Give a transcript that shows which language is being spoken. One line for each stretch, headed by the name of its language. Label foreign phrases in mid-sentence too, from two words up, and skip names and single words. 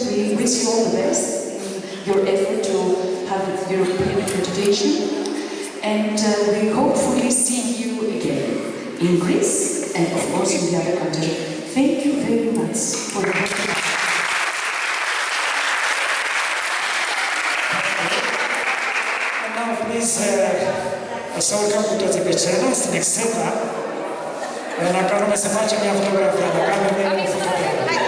English: We wish you all the best in your effort to have European accreditation, and we hopefully see you again in Greece and of course in the other countries. Thank you very much for your work. Now please,
Romanian: să urcăm cu toții pe scenă,
Greek: στην εξέδρα, να κάνουμε,
Romanian: să facem
Greek: μια fotografie, να κάνουμε μια fotografie.